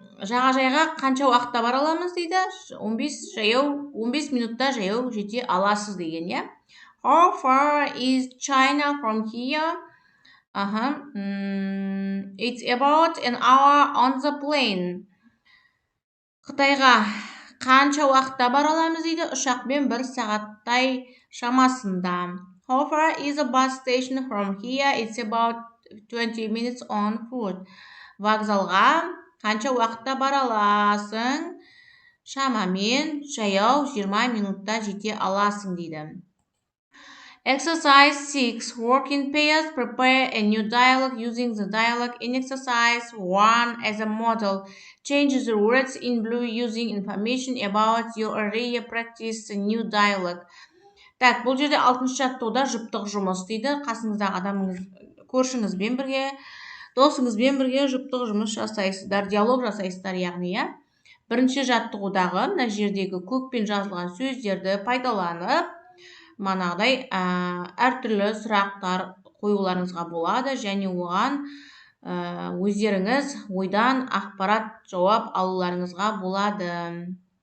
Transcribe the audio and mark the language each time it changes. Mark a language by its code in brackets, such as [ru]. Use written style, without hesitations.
[kk] Жағажайға қанша уақытта бара аламыз дейді? 15 минутта жаяу жете аласыз деген, иә? [en] How far is China from here? It's about an hour on the plane. [kk] Қытайға қанша уақытта бара аламыз дейді? Ұшақпен 1 сағаттай шамасында. [en] How far is the bus station from here? It's about 20 minutes on foot. [kk] Вокзалға қанша уақытта бара аласың? Шамамен жаяу 20 минутта жете аласың дейді. [en] Exercise 6. Work in pairs. Prepare a new dialogue using the dialogue in exercise 1 as a model. Change the words in blue using information about your already practiced new dialogue. [kk] Так, бұл жерде 6-шы жаттығуда жұптық жұмыс дейді. Қасыңыздағы адамыңыз, көршіңізбен бірге, досыңызбен бірге жұптық жұмыс жасайсыздар, диалог жасайсыздар, яғни, иә? 1-ші жаттығудағы мына жердегі көкпен жазылған сөздерді пайдаланып, манағыдай әртүрлі сұрақтар қоюларыңызға болады, және оған өздеріңіз ойдан ақпарат жауап алуларыңызға болады.